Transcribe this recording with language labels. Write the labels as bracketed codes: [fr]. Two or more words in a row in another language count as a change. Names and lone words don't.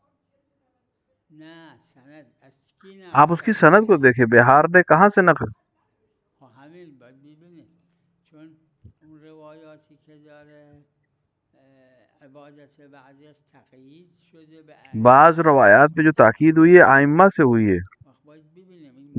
[fa] نه سند از کی [ur] आप [fa] نقل [ur] उसकी [fa] کرده؟ [ur] سند کو دیکھیں، بحار نے کہاں سے نقل. [fa] خب همین باید ببینید. چون اون روایاتی که داره عبادت بعضیش تقیید شده به [ur] بعض روایات پے جو تاکید ہوئی ہے آئمہ سے ہوئی ہے, [fa] باید ببینیم این